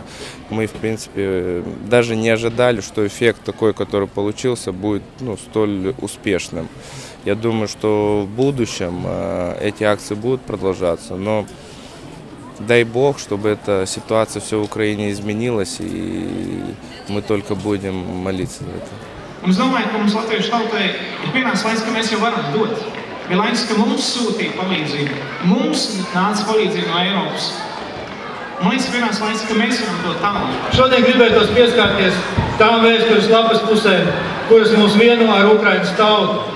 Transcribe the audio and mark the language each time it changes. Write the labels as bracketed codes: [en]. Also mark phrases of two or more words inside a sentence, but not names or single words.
[ru] Мы в принципе даже не ожидали, что эффект такой, который получился, будет столь успешным. Я думаю, что в будущем эти акции будут продолжаться, но дай Бог, чтобы эта ситуация все в Украине изменилась, и мы только будем молиться за это. [lv] Un es domāju, ka mums latviešu tautai ir pienācis laiks, ka mēs jau varam dot. Bija laiks, ka mums sūtīja palīdzību. Mums nāca palīdzība no Eiropas. Man liekas, pienācis laiks, ka mēs varam dot tālāk. Šodien gribētos pieskārties tām vēstures lapas pusēm, kuras mūs vieno ar Ukrainas tautu.